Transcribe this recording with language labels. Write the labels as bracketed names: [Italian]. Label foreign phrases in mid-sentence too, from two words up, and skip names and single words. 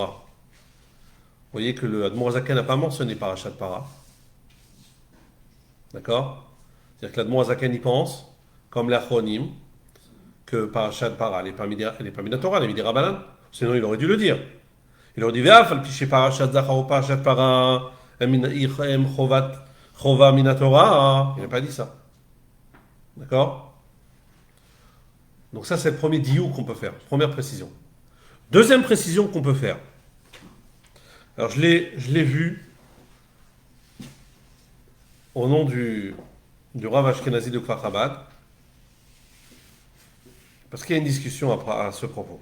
[French] Vous voyez que le Admor Azaken n'a pas mentionné Parashat Para. D'accord? C'est-à-dire que l'Admor Azaken y pense, comme l'Achronim, que Parashat Para, elle n'est pas Minatora, elle est Midirabanan. Sinon, il aurait dû le dire. Il aurait dit, [Hebrew] ואף על פי שפרשת זכור, פרשת פרה, הם חובה מן התורה. [French] Il n'a pas dit ça. D'accord? Donc ça, c'est le premier diou qu'on peut faire. Première précision. Deuxième précision qu'on peut faire. Alors, je l'ai vu au nom du Rav Ashkenazi de Kfar Chabad, parce qu'il y a une discussion à ce propos.